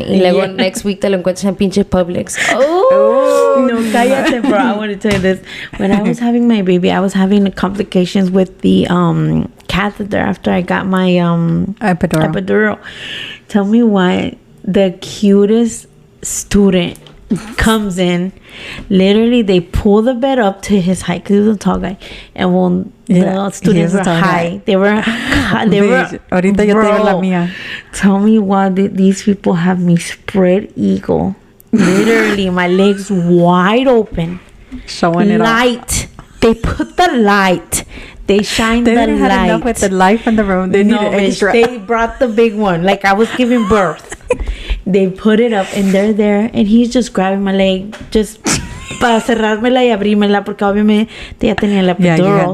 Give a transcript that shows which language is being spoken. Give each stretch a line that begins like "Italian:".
Spanish: Y luego
English: next week
Spanish: te lo encuentras en pinche Publix. Oh, no, cállate, bro.
English: I want to tell you this. When I was having my baby, I was having complications with the catheter after I got my epidural. Tell me why the cutest student comes in. Literally, they pull the bed up to his height because he was a tall guy, and when the students were high, they were
Spanish: Ahorita yo tengo la mía.
English: Tell me why these people have me spread eagle. Literally, my legs wide open. Showing it light. They put the light. They shine the light. They didn't have enough with the light in the room. They needed extra. They brought the big one. Like I was giving birth. They put it up and they're there. And he's just grabbing my leg.
Spanish: Just para cerrármela y abrírmela. Porque obviamente ya tenía la epidural.